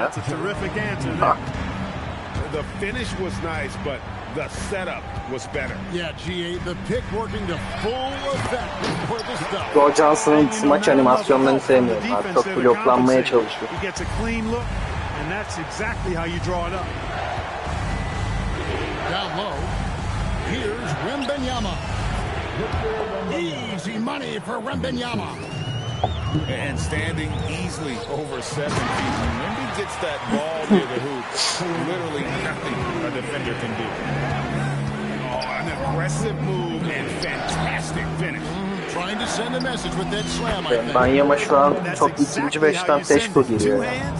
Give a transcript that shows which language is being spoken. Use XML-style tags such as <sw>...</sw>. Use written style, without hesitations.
<en>That's a terrific answer there.</en> <tr>Bak.</tr> <en>The finish was nice, but the setup was better. Yeah, GA, the pick working to full effect for the stop.</en> <tr>Joe Johnson'ın smaç animasyonlarını sevmiyorum abi. Çok bloklanmaya çalışıyor.</tr> <en>He gets a clean look, and that's exactly how you draw it up. Down low. Here's Wembanyama. Easy money for Wembanyama. And standing easily over 7 feet. When Wemby gets that ball near the hoop, literally nothing a defender can do. Oh, an aggressive move and fantastic finish. Trying to send a message with that slam, I think.</en> <tr>Wembanyama şu an çok ikinci beşten teşko giriyor ya.</tr>